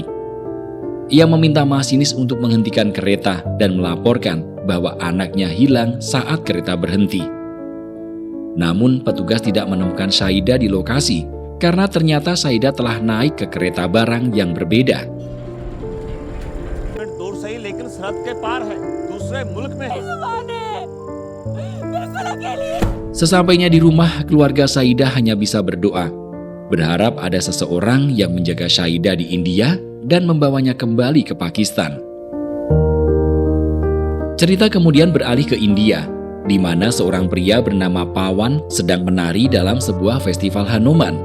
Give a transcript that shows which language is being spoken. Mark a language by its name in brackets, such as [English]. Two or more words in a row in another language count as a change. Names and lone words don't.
[Indonesian] Ia meminta masinis untuk menghentikan kereta dan melaporkan bahwa anaknya hilang saat kereta berhenti. Namun, petugas tidak menemukan Shaida di lokasi karena ternyata Shaida telah naik ke kereta barang yang berbeda. [Hindi] दूर से ही लेकिन सरहद के पार है, दूसरे मुल्क में है। [Indonesian] Sesampainya di rumah, keluarga Shaida hanya bisa berdoa, berharap ada seseorang yang menjaga Shaida di India dan membawanya kembali ke Pakistan. Cerita kemudian beralih ke India, di mana seorang pria bernama Pawan sedang menari dalam sebuah festival Hanuman.